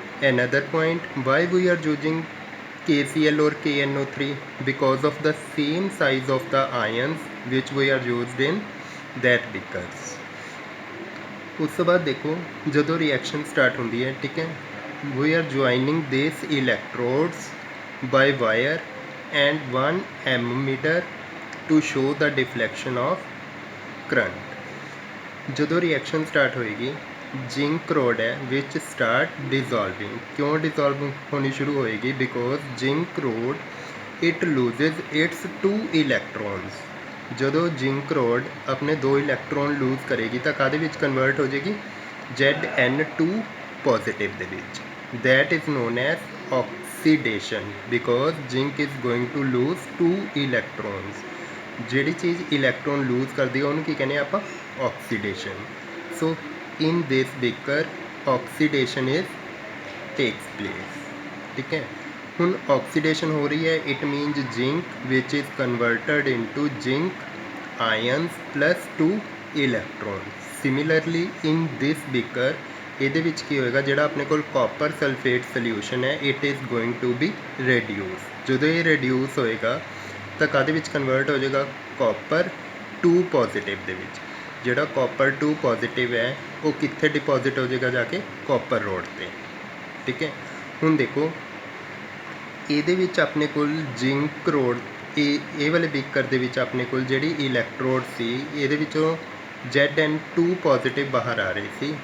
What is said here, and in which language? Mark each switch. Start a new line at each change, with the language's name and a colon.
English: Another point, why we are using KCl or KNO3, because of the same size of the ions which we are used in that beakers.
Punjabi: ਉਸ ਤੋਂ ਬਾਅਦ ਦੇਖੋ ਜਦੋਂ reaction start ਹੁੰਦੀ ਹੈ, ਠੀਕ ਹੈ,
English: we are joining these electrodes by wire and 1 ammeter to show the deflection of current.
Punjabi: ਜਦੋਂ ਰਿਐਕਸ਼ਨ ਸਟਾਰਟ ਹੋਏਗੀ, ਜ਼ਿੰਕ ਰੋਡ ਹੈ ਵਿਚ ਸਟਾਰਟ ਡਿਜ਼ੋਲਵਿੰਗ. ਕਿਉਂ ਡਿਜ਼ੋਲਵ ਹੋਣੀ ਸ਼ੁਰੂ ਹੋਏਗੀ,
English: Because zinc rod it loses its 2 electrons.
Punjabi: ਜਦੋਂ ਜ਼ਿੰਕ ਰੋਡ ਆਪਣੇ 2 ਇਲੈਕਟ੍ਰੋਨ ਲੂਜ਼ ਕਰੇਗੀ ਤਾਂ ਕਾਹਦੇ ਵਿੱਚ ਕਨਵਰਟ ਹੋ ਜਾਏਗੀ, Zn2 ਪੋਜ਼ੀਟਿਵ ਦੇ ਵਿੱਚ.
English: That is known as oxidation, because zinc is going to lose 2 electrons.
Punjabi: ਜਿਹੜੀ ਚੀਜ਼ ਇਲੈਕਟ੍ਰੋਨ ਲੂਜ਼ ਕਰਦੀ ਹੈ ਉਹਨੂੰ ਕੀ ਕਹਿੰਦੇ ਆਪਾਂ, oxidation.
English: So in this beaker oxidation is takes place.
Hindi: ठीक है,
Punjabi: ਹੁਣ oxidation ਹੋ ਰਹੀ ਹੈ,
English: it means zinc which is converted into zinc ions plus 2 electrons. Similarly in this beaker
Punjabi: ਇਹਦੇ ਵਿੱਚ ਕੀ ਹੋਏਗਾ, ਜਿਹੜਾ ਆਪਣੇ ਕੋਲ
English: copper sulfate solution ਹੈ it is going to be reduced.
Punjabi: ਜਦੋਂ ਇਹ reduce ਹੋਏਗਾ ਤਾਂ ਕਾਹਦੇ ਵਿੱਚ ਕਨਵਰਟ ਹੋ ਜਾਏਗਾ,
English: copper 2 positive
Punjabi: ਦੇ ਵਿੱਚ. ਜਿਹੜਾ copper 2 ਪੋਜ਼ੀਟਿਵ ਹੈ ਉਹ ਕਿੱਥੇ ਡਿਪੋਜ਼ਿਟ ਹੋ ਜਾਏਗਾ, ਜਾ ਕੇ ਕਾਪਰ ਰੋਡ 'ਤੇ. ਠੀਕ ਹੈ, ਹੁਣ ਦੇਖੋ ਇਹਦੇ ਵਿੱਚ ਆਪਣੇ ਕੋਲ ਜ਼ਿੰਕ ਰੋਡ, ਇਹ ਵਾਲੇ ਬੀਕਰ ਦੇ ਵਿੱਚ ਆਪਣੇ ਕੋਲ ਜਿਹੜੀ ਇਲੈਕਟ੍ਰੋਡ ਸੀ ਇਹਦੇ ਵਿੱਚੋਂ Zn2 ਪੋਜ਼ੀਟਿਵ ਬਾਹਰ ਆ ਰਹੀ ਸੀ.